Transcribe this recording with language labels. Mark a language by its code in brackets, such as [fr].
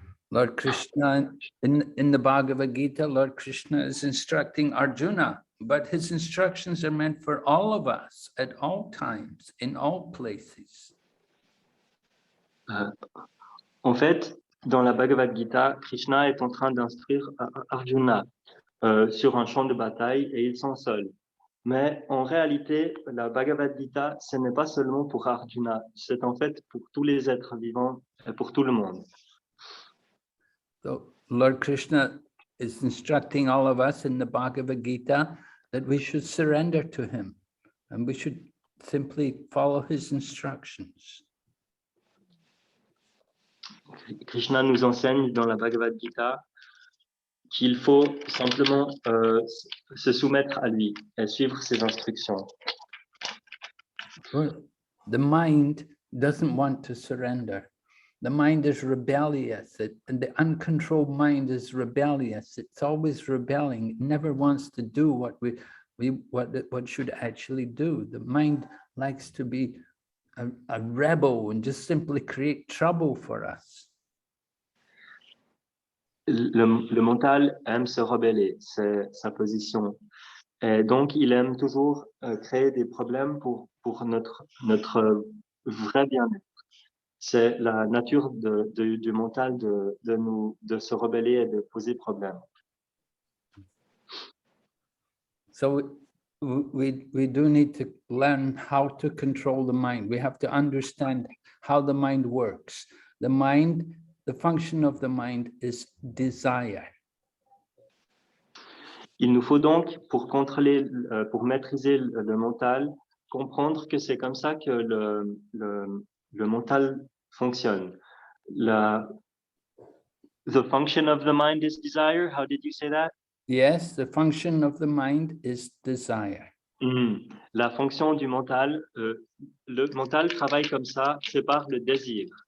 [en] Lord Krishna, in the Bhagavad Gita, Lord Krishna is instructing Arjuna, but his instructions are meant for all of us at all times, in all places. [fr] En fait, dans la Bhagavad Gita, Krishna est en train d'instruire Arjuna sur un champ de bataille et ils sont seuls. Mais en réalité, la Bhagavad Gita, ce n'est pas seulement pour Arjuna, c'est en fait pour tous les êtres vivants et pour tout le monde. [en] So Lord Krishna is instructing all of us in the Bhagavad Gita that we should surrender to him and we should simply follow his instructions. [fr] Krishna nous enseigne dans la Bhagavad Gita qu'il faut simplement se soumettre à lui et suivre ses instructions. [en] The mind doesn't want to surrender. The mind is rebellious, and the uncontrolled mind is rebellious. It's always rebelling. It never wants to do what should actually do. The mind likes to be a rebel and just simply create trouble for us. [fr] Le mental aime se rebeller, c'est sa position. Et donc, il aime toujours créer des problèmes pour notre vrai bien-être. C'est la nature du mental de se rebeller et de poser problème. [en] So we do need to learn how to control the mind. We have to understand how the mind works. The function of the mind is desire. [fr] Il nous faut donc, pour maîtriser le mental, comprendre que c'est comme ça que le mental fonctionne. [en] The function of the mind is desire. How did you say that? Yes, the function of the mind is desire. [fr] La fonction du mental, le mental travaille comme ça, c'est par le désir.